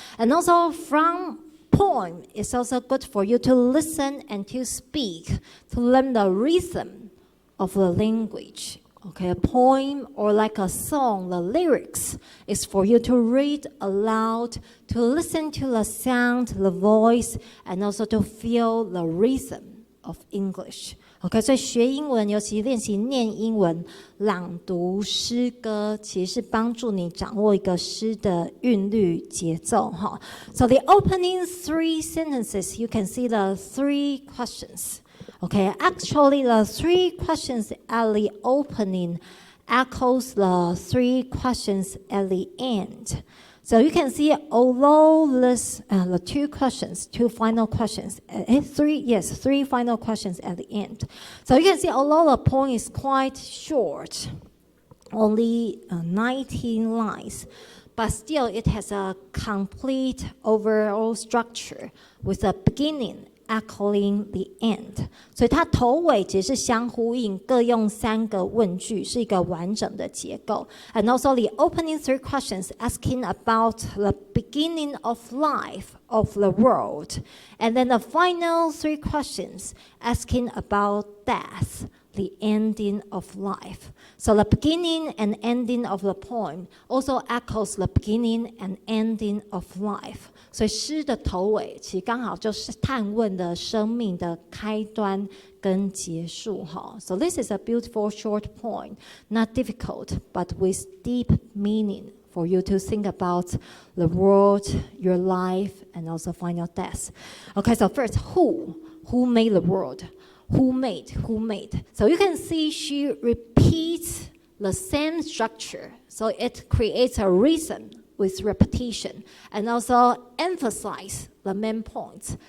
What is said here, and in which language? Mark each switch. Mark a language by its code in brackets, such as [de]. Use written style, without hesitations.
[en] And also from poem, it's also good for you to listen and to speak, to learn the rhythm of the language. Okay, a poem or like a song, the lyrics is for you to read aloud, to listen to the sound, the voice, and also to feel the rhythm of English. [zh] OK， 所以学英文，尤其练习念英文、朗读诗歌，其实是帮助你掌握一个诗的韵律节奏哈。 [en] So the opening three sentences, you can see the three questions. Okay, actually the three questions at the opening echoes the three questions at the end. So you can see although this, the two final questions, three final questions at the end. So you can see although the poem is quite short, only 19 lines, but still it has a complete overall structure with a beginning echoing the end. [zh] 所以它头尾其实是相呼应，各用3个问句，是一个完整的结构。 [en] And also the opening 3 questions asking about the beginning of life of the world. And then the final 3 questions asking about death, the ending of life. So the beginning and ending of the poem also echoes the beginning and ending of life. [zh] 所以诗的头尾其实刚好就是探问的生命的开端跟结束哈。 [en] So this is a beautiful short poem, not difficult, but with deep meaning for you to think about the world, your life, and also final death. Okay, so first, who made the world? Who made? So you can see she repeats the same structure, so it creates a rhythm with repetition, and also emphasize the main points.